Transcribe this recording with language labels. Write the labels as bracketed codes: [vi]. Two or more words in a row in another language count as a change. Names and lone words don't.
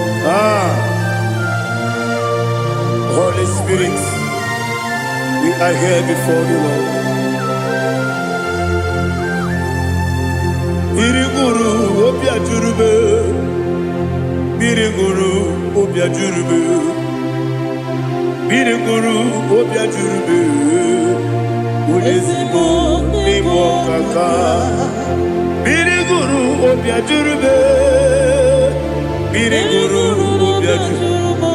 [en] Ah, Holy Spirit, we are here before you, Lord. [ig] Iri guru obi ajuru m. Iri guru obi ajuru m. Mmiri gụrụ obi ajụrụ m, onye ezi m n'ime ọkaka. Mmiri gụrụ obi ajụrụ m, mmiri gụrụ obi ajụrụ m.